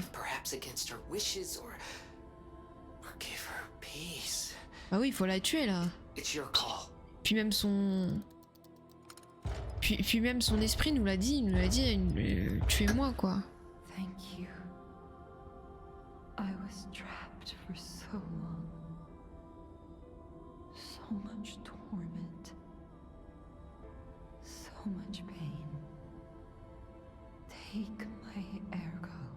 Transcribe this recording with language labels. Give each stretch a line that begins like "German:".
English: Perhaps against her wishes, or give her peace.
French: Bah oui, il faut la tuer là.
English: It's your call.
French: Puis même son... Puis même son esprit nous l'a dit, tuez-moi quoi.
English: Thank you. I was trapped for so long. So much torment. So much pain. Take my ergo.